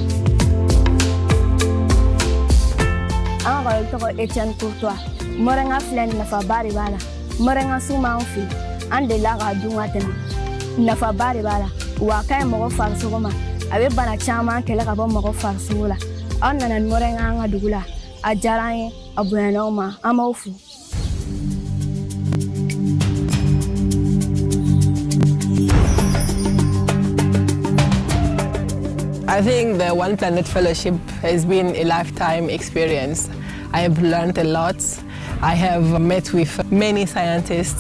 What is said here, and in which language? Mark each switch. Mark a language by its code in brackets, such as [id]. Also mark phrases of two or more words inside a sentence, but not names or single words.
[bm] An ka tɔgɔ Etienne Courtois mɔrɛnga filɛ nafaba de b'a la mɔrɛnga sun b'an fɛ an delila k'a dun ka tɛmɛ nafaba de b'a la wa a ka ɲi mɔgɔ farisogo ma a bɛ bana caman kɛlɛ ka bɔ mɔgɔ farisogo la aw nana ni mɔrɛnga an ka dugu la a diyara an ye a bonyana aw ma an b'aw fo. [en] I think the One Planet Fellowship has been a lifetime experience. I have learned a lot. I have met with many scientists.